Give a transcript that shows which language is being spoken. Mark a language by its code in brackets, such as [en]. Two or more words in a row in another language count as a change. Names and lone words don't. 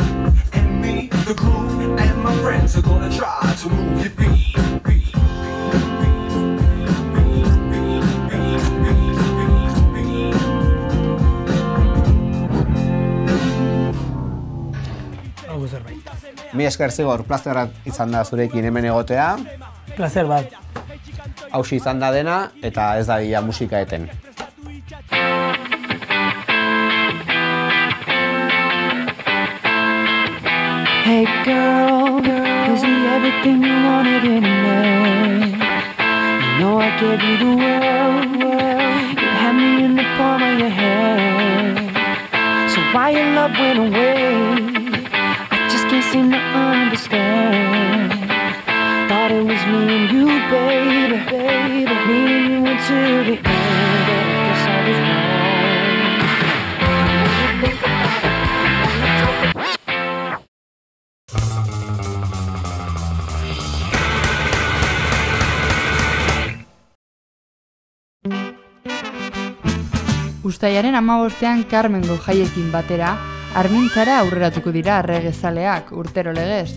[en] And me, the groove, and my friends are gonna try to move your beat. [eu] Mi esker Zigor, plazerra izan da zurekin hemen egotea. Plazer bat. Hauxe izan da dena eta ez da bila musika eten. [en] Hey girl, is he everything you wanted in a man? You know I gave you the world, you had me in the palm of your hand. So why your love went away? I just can't seem to understand. Thought it was me and you, baby, baby. Me and you until the end, but I guess I was wrong. Think about it. [eu] Uztailaren 15ean Carmengo jaiekin batera, Armintzara aurreratuko dira regezaleak urtero legez.